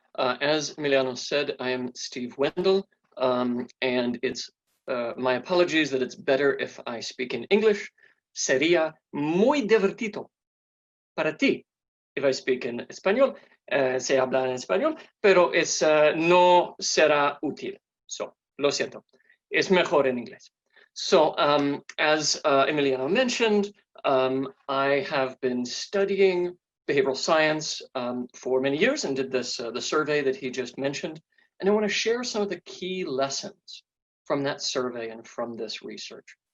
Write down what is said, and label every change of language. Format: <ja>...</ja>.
<en>As Emiliano said, I am Steve Wendel, and it's my apologies that it's better if I speak in English.</en> <es>Sería muy divertido para ti</es> <en>if I speak in</en> <es>español. Se habla en español, pero no será útil. So, lo siento. Es mejor en inglés.</es> <en>So, as Emiliano mentioned, I have been studying behavioral science for many years and did this the survey that he just mentioned. And I want to share some of the key lessons from that survey and from this research.</en>